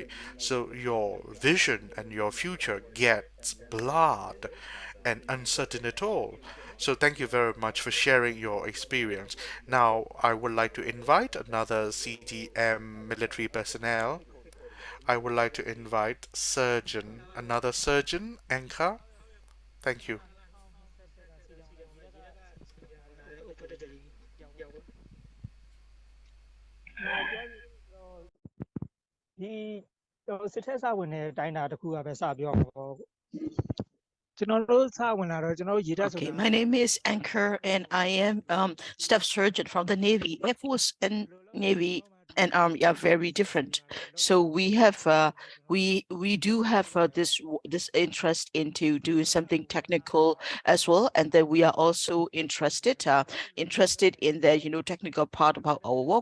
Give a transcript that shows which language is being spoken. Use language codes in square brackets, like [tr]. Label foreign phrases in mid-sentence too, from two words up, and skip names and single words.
[en] So your vision and your future gets blurred and uncertain at all. So thank you very much for sharing your experience. Now I would like to invite another CTM military personnel. I would like to invite another surgeon, Anchor. Thank you. [my] ဒီစစ်ထက်စဝင်တဲ့တိုင်းတာတစ်ခုကပဲစပြောမှာပေါ့ကျွန်တော်တို့စဝင်လာတော့ကျွန်တော်တို့ရေတပ်ဆိုတာ [en] Okay, my name is Anchor and I am staff surgeon from the Navy. Air Force and Navy and Army are very different. So we do have this interest into doing something technical as well, and then we are also interested in the technical part about our work.